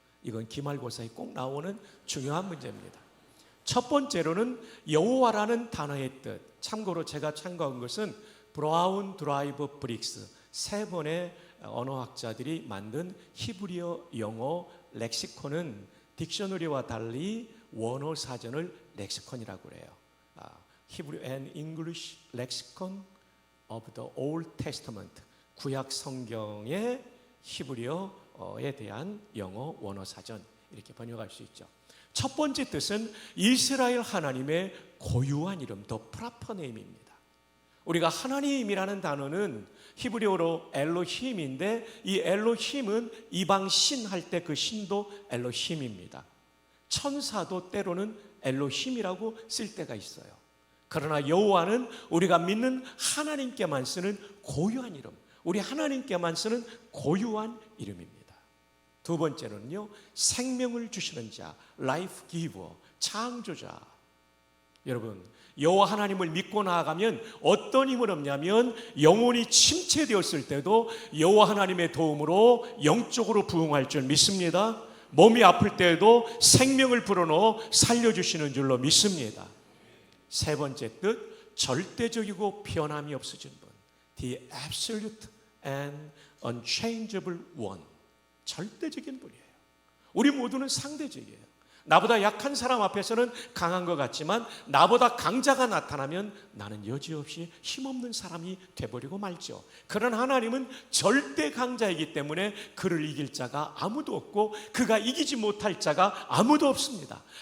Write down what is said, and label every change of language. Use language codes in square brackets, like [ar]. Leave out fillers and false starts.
[ko] 이건 기말고사에 꼭 나오는 중요한 문제입니다. 첫 번째로는 여호와라는 단어의 뜻. 참고로 제가 참고한 것은 브라운 드라이브 브릭스 세 번의 언어학자들이 만든 히브리어 영어 렉시콘은 딕셔너리와 달리 원어 사전을 렉시콘이라고 그래요. [en] Hebrew and English Lexicon of the Old Testament. [ko] 구약 성경의 히브리어에 대한 영어 원어 사전 이렇게 번역할 수 있죠. 첫 번째 뜻은 이스라엘 하나님의 고유한 이름, [en] the proper name [ko] 입니다. 우리가 하나님이라는 단어는 히브리어로 엘로힘인데 이 엘로힘은 이방 신 할 때 그 신도 엘로힘입니다. 천사도 때로는 엘로힘이라고 쓸 때가 있어요. 그러나 여호와는 우리가 믿는 하나님께만 쓰는 고유한 이름, 우리 하나님께만 쓰는 고유한 이름입니다. 두 번째는요, 생명을 주시는 자, 라이프 기버, 창조자. 여러분, 여호와 하나님을 믿고 나아가면 어떤 힘을 얻냐면 영혼이 침체되었을 때도 여호와 하나님의 도움으로 영적으로 부흥할 줄 믿습니다. 몸이 아플 때에도 생명을 불어넣어 살려주시는 줄로 믿습니다. 세 번째 뜻, 절대적이고 변함이 없으신 분. [en] The absolute and unchangeable one. [ko] 절대적인 분이에요. 우리 모두는 상대적이에요. 나보다 약한 사람 앞에서는 강한 것 같지만 나보다 강자가 나타나면 나는 여지없이 힘없는 사람이 돼버리고 말죠. 그러나 하나님은 절대 강자이기 때문에 그를 이길 자가 아무도 없고 그가 이기지 못할 자가 아무도 없습니다.